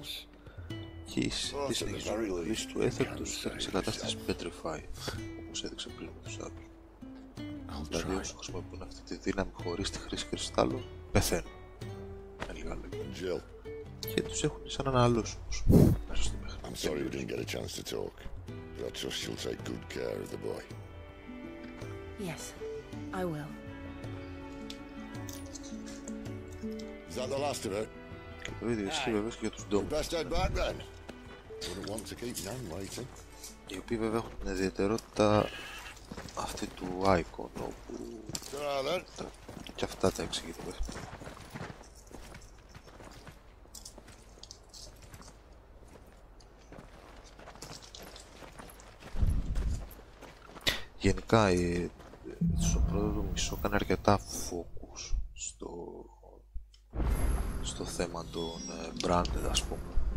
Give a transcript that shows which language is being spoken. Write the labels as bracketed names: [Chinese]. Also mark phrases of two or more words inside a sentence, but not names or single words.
[Greek] Και η συνεχιζόμενη χρήση του έθερ τους φέρνει σε κατάσταση petrify, όπως έδειξε πριν με τους άλλους. Δηλαδή όσοι χρησιμοποιούν αυτή τη δύναμη χωρίς τη χρήση κρυστάλλων, πεθαίνουν. Με λίγα κάποιο άλλο. Και τους έχουν σαν αναλώσιμους μέσα στο παιχνίδι. [English] I'm sorry we didn't get a chance to talk, but I trust you'll take good care of the boy. Yes, I will. Is that the last of it? [Greek] Και το ίδιο ισχύει βέβαια και για τους ντόμους. [English] Best head back then. Wouldn't want to keep Nan waiting. [Greek] Οι οποίοι βέβαια έχουν την ιδιαιτερότητα αυτή του icon, όπου και αυτά τα εξηγεί το παιχνίδι. Γενικά στο πρώτο μισό κάνει αρκετά focus στο θέμα των branded, ας πούμε.